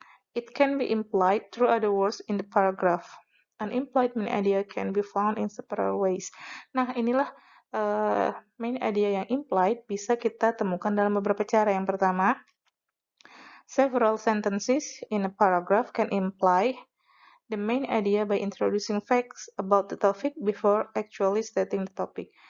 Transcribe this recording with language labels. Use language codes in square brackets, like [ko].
[en] It can be implied through other words in the paragraph. An implied main idea can be found in several ways. [id] Nah, inilah main idea yang implied bisa kita temukan dalam beberapa cara. Yang pertama, [en] several sentences in a paragraph can imply the main idea by introducing facts about the topic before actually stating the topic.